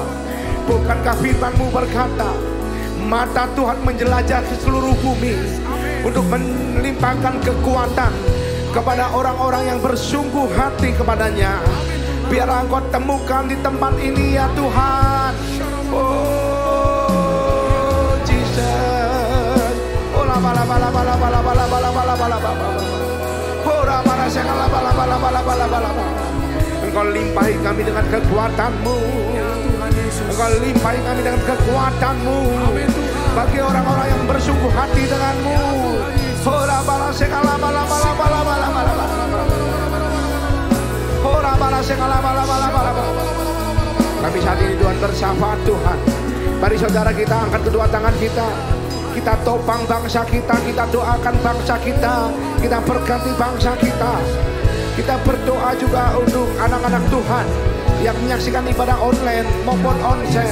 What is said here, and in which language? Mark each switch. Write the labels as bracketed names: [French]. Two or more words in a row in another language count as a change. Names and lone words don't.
[Indonesian] Bukankah firman-Mu berkata, mata Tuhan menjelajah ke seluruh bumi untuk melimpahkan kekuatan kepada orang-orang yang bersungguh hati kepadanya. Biar Engkau temukan di tempat ini ya Tuhan. [English] Oh Jesus, ola bala bala bala bala bala bala bala bala bala. Ora bala segala bala bala bala bala bala. [Indonesian] Engkau limpahi kami dengan kekuatan-Mu. Engkau limpahi kami dengan kekuatan-Mu. Bagi orang-orang yang bersungguh hati dengan-Mu. Ora bala segala bala bala bala bala bala bala. Ora bala segala bala bala bala bala. Kami saat ini Tuhan bersyafaat Tuhan. Mari saudara kita angkat kedua tangan kita. Kita topang bangsa kita, kita doakan bangsa kita, kita berkati bangsa kita. Kita berdoa juga untuk anak-anak Tuhan yang menyaksikan ibadah online maupun onsite.